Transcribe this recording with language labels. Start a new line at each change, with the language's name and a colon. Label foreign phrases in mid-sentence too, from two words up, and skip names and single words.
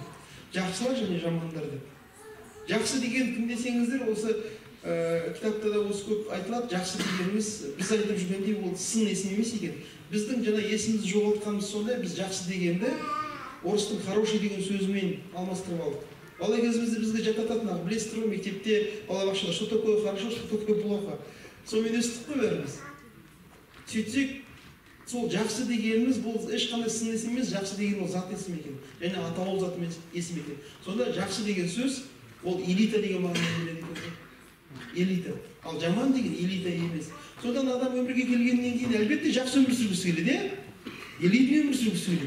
Kazakh: Жақсылар және жамандар деп. Жақсы деген кім десеңіздер, осы кітапта да осы көп айтылады. Жақсы дегеніміз біз айтып жүргендей ол сын есім емес екен. Біздің жаңа есімізді жоғалтқанымыз сондай, біз жақсы дегенді орыстың хороший деген сөзімен алмастырып алдық. Бала кезімізде бізге жатататын, білесіздер ғой, мектепте, балабақшада,
Russian: что такое хорошо, что такое плохо.
Kazakh: Сонымен өстік қой бәріміз. Сөйтсек, сол жақсы дегеніміз бұл ешқандай сын есім емес, жақсы деген ол зат есім екен. Және атаулы зат есім екен. Сонда жақсы деген сөз ол элита деген мағынаны береді екен. Элита. Ал жаман деген элита емес. Содан адам өмірге келгеннен кейін әлбетте жақсы өмір сүргісі келеді, элитный өмір сүргісі келеді.